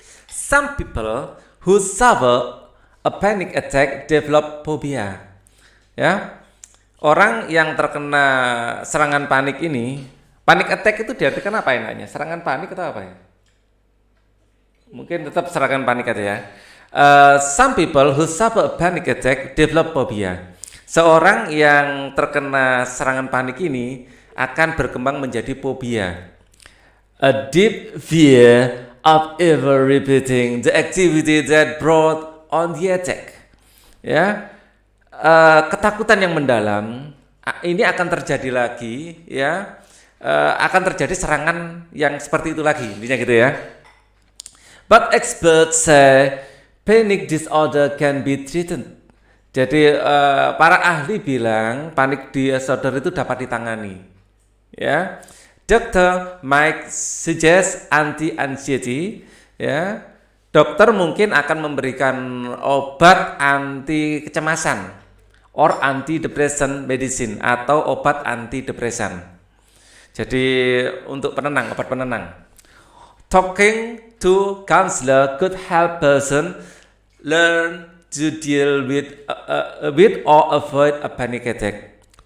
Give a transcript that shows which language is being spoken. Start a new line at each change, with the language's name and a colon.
English: Some people who suffer a panic attack develop phobia.
Indonesian: Ya. Orang yang terkena serangan panik ini, panic attack itu diartikan apa enaknya? Serangan panik atau apa ya? Mungkin tetap serangan panik aja ya.
English: Some people who suffer a panic attack develop phobia.
Indonesian: Seorang yang terkena serangan panik ini akan berkembang menjadi fobia.
English: A deep fear of ever repeating the activity that brought on the attack.
Indonesian: Ya. Ketakutan yang mendalam ini akan terjadi lagi ya, akan terjadi serangan yang seperti itu lagi, intinya gitu ya.
English: But experts say panic disorder can be treated.
Indonesian: Jadi para ahli bilang panic disorder itu dapat ditangani ya. Dr.
English: Mike suggest anti-anxiety ya.
Indonesian: Dokter mungkin akan memberikan obat anti kecemasan
English: or antidepressant medicine
Indonesian: atau obat antidepresan. Jadi untuk penenang, obat penenang.
English: Talking to counselor could help person learn to deal with or avoid a panic attack.